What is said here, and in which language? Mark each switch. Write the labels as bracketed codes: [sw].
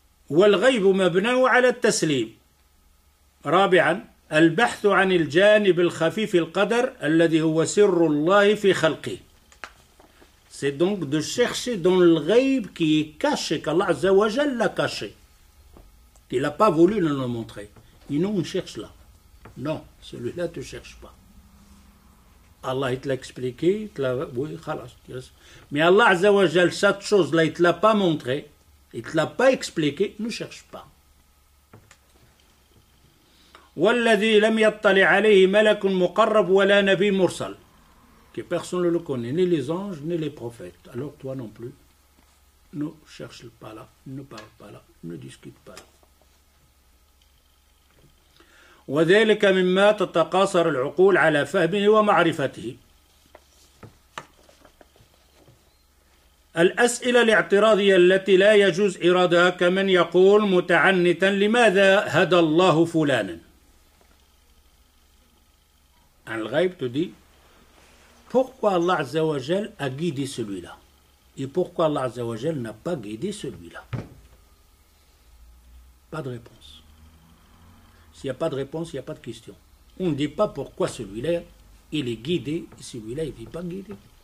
[ar] والغيب مبناه على التسليم. رابعا البحث عن الجانب الخفيف القدر الذي هو سر الله في خلقه. [fr] C'est donc de chercher dans le ghaib qui est caché, qu'Allah Azza wa Jal l'a caché. Il n'a pas voulu nous le montrer. Et nous, on cherche là. Non, celui-là, tu ne cherches pas. Allah, il te l'a expliqué, oui, khalas. Mais Allah Azza wa Jal, cette chose-là, il ne te l'a pas montré, il ne te l'a pas expliqué, ne cherche pas. [ar] وَالَّذِي لَمْ يَطَّلِعْ عَلَيْهِ مَلَكٌ مُقَرَّبٌ وَلَا نَبِيٌّ مُرْسَلٌ. [fr] Que personne ne le connaît, ni les anges, ni les prophètes. Alors toi non plus. ne cherche pas là, ne parle pas là, ne discute pas là. [ar] وذلك مما تتقاصر العقول على فهمه ومعرفته. الأسئلة الاعتراضية التي لا يجوز إرادها كمن يقول متعنتا لماذا هدى الله فلانا. عن الغيب [fr] te dit pourquoi Allah Azza wa Jal a guidé celui-là et pourquoi Allah Azza wa Jal n'a pas guidé celui-là. Pas de réponse. S'il n'y a pas de réponse, il n'y a pas de question. On ne dit pas pourquoi celui-là il est guidé et celui-là il n'est pas guidé.